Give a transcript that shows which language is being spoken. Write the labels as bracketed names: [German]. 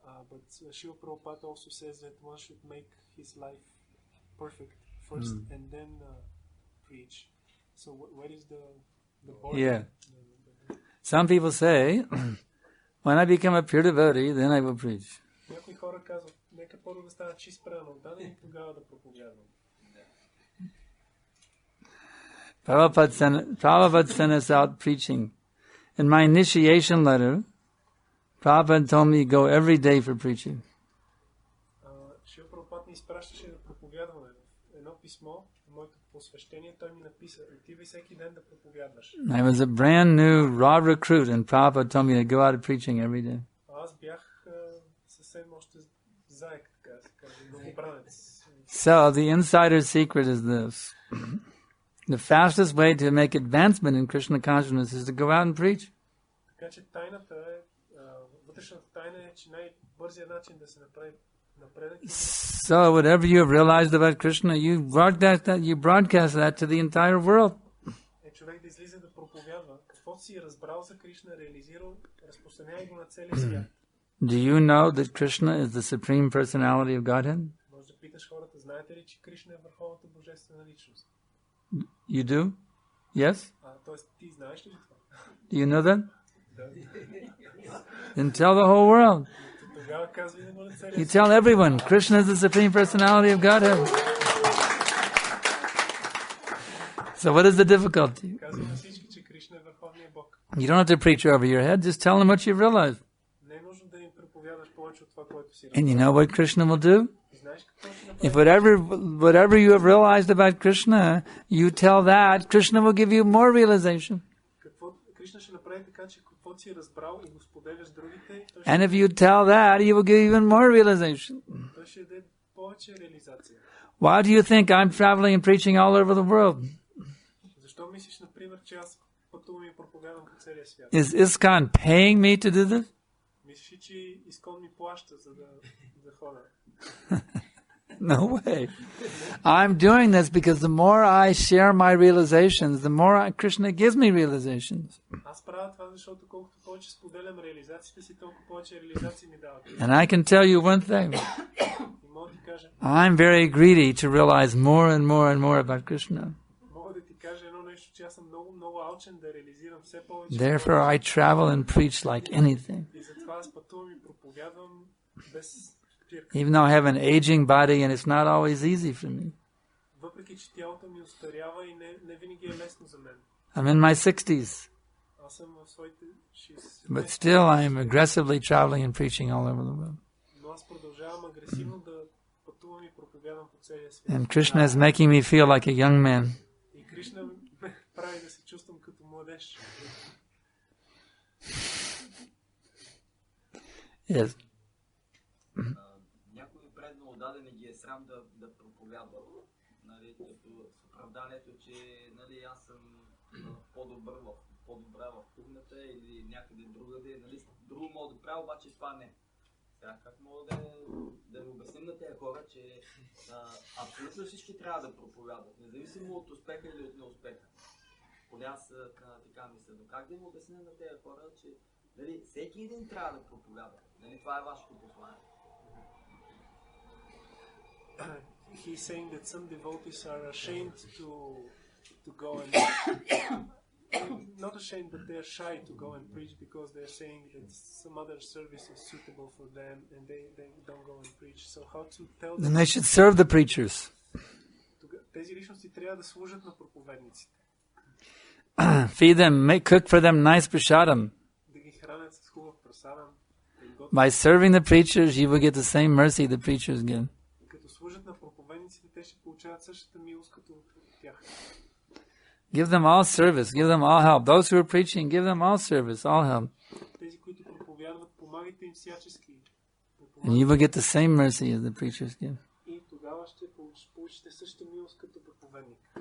[English] But Srila Prabhupada also says that one should make his life perfect first and then preach. So what is the border? Yeah. Some people say, when I become a pure devotee, then I will preach. [Bulgarian] Някои хора казват, нека първо да стана чист преданно, и тогава да проповядвам. [English] Prabhupada sent us out preaching. In my initiation letter, Prabhupada told me to go every day for preaching. [Bulgarian] Шрила Прабхупада ни изпращаше да проповядваме. Едно писмо, моето посвещение, той ми написа, отивай всеки ден да проповядваш. [English] I was a brand new raw recruit and Prabhupada told me to go out preaching every day. [Bulgarian] Аз бях съвсем още заек, така се каже, новобранец. [English] So the insider secret is this. The fastest way to make advancement in Krishna consciousness is to go out and preach. [Bulgarian] Така че тайната е, вътрешната тайна е, че най-бързият начин да се направи напредък. [English] So whatever you have realized about Krishna, you broadcast that to the entire world. [Bulgarian] Е човек да излиза да проповядва. Какво си разбрал за Кришна, реализирал, разпространяй го на целия свят. [English] Do you know that Krishna is the supreme personality of Godhead? [Bulgarian] Може да питаш хората, знаете ли, че Кришна е върховната божествена личност? [English] You do? Yes? [Bulgarian] Тоест, ти знаеш ли това? [English] Do you know that? Then tell the whole world. [Bulgarian] Тогава казвай да го на целия [English] You tell everyone, Krishna is the supreme personality of Godhead. So what is the difficulty? [Bulgarian] Казвай на всички, че Кришна е върховният Бог. [English] You don't have to preach over your head, just tell them what you've realized. [Bulgarian] Не е нужно да им проповядаш повече от това, което си [English] And you [Bulgarian] разбрал. [English] know what Krishna will do? [Bulgarian] Знаеш какво ще [English] If [Bulgarian] направи? [English] whatever you have realized about Krishna, you tell that, Krishna will give you more realization. [Bulgarian] Кришна ще направи така, че каквото си разбрал и го споделяш с другите, той [English] And if you tell that, he will give you even more realization. [Bulgarian] ще даде повече реализация. [English] Why do you think I'm traveling and preaching all over the world? [Bulgarian] Защо мислиш, например, че аз пътувам и проповядвам по целия свят? [English] Is ISKCON paying me to do this? [Bulgarian] Мислиш, че Искон ми плаща, за да ходя? [English] No way. I'm doing this because the more I share my realizations, the more Krishna gives me realizations. [Bulgarian] Аз правя това, защото колкото повече споделям реализациите си, толкова повече реализации ми дават. [English] And I can tell you one thing. [Bulgarian] И мога да ти кажа, [English] I'm very greedy to realize more and more and more about Krishna. [Bulgarian] мога да ти кажа едно нещо, че аз съм много, много алчен да реализирам все повече. [English] Therefore I travel and preach like anything. [Bulgarian] И затова аз пътувам и проповядвам без спирка. [English] Even though I have an aging body and it's not always easy for me. [Bulgarian] Въпреки че тялото ми устарява и не винаги е лесно за мен. [English] I'm in my 60s. [Bulgarian] Аз съм в своите 60. [English] But still I am aggressively traveling and preaching all over the world. [Bulgarian] Но аз продължавам агресивно да пътувам и проповядам по целия свят. [English] And Krishna is making me feel like a young man. [Bulgarian] И Кришна ме прави да се чувствам като младеж. [English] Yes. [Bulgarian] Някои предно отдадени ги е срам да проповядват. нали, като с оправданието, че нали, аз съм по-добра в кухнята или някъде другаде, нали, друго мога да правя, обаче това не. Сега как мога да обясним на тези хора, че абсолютно всички трябва да проповядат, независимо от успеха или от неуспеха. Поне аз така мисля, но как да им обясня на тези хора, че нали, всеки един трябва да проповяда. Нали, това е вашето послание. [English] He's saying that some devotees are ashamed to go and not ashamed, but they are shy to go and preach because they are saying that some other service is suitable for them and they don't go and preach. So how to tell them? Then they should serve the preachers. [Bulgarian] Тези личности трябва да служат на проповедниците. [English] Feed them, cook for them nice prasadam. [Bulgarian] Да ги хранят с хубав прасадам. [English] By serving the preachers, you will get the same mercy the preachers get. [Bulgarian] Като служат на проповедниците, те ще получават същата милост като тях. [English] Give them all service, give them all help. Those who are preaching, give them all service, all help. [Bulgarian] Тези, които проповядват, помагайте им всячески. [English] And you will get the same mercy as the preachers give. [Bulgarian] И тогава ще получите същата милост като проповедник.